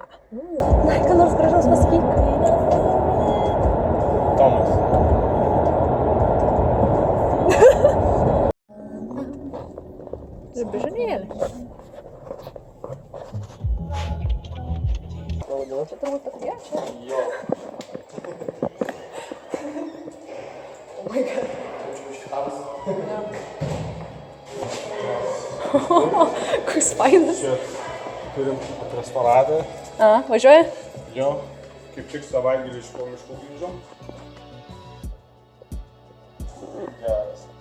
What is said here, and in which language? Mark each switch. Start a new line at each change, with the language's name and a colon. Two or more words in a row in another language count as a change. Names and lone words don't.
Lithuanian: Na, ką nors gražaus pasakyk. Tomas. Ir bežanėlė. Čia turbūt patie, čia? Jo.
English: Oh my god.
Lithuanian: Koks fainas. Čia turim restoratą. Važiuoja? Jo, kaip tik savaitgalį iš miškų grįžom. Geras.